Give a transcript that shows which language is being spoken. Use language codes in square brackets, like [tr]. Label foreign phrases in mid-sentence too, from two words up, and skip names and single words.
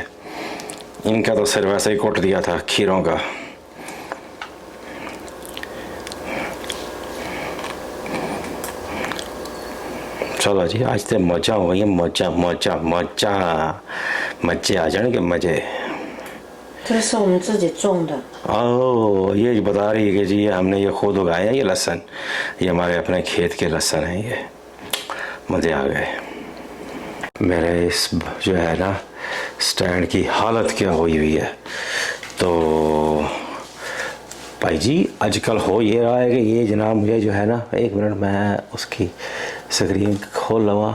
[hi] इनका तो सिर्फ वैसे ही कुट दिया था खीरों का। चलो जी, आज तो मजा हो गई, मजा मजा मजा मजे आ जाएंगे मजे। 这是我们自己种的， ओह, ये बता रही है कि जी ये हमने ये खुद उगाया है, ये लहसुन, ये हमारे अपने खेत के लहसुन है। ये मज़े आ गए। मेरे इस जो है ना स्टैंड की हालत क्या हुई हुई है। तो भाई जी आजकल हो ये रहा है कि ये जनाब मुझे जो है ना, एक मिनट मैं उसकी स्क्रीन खोल लूँगा।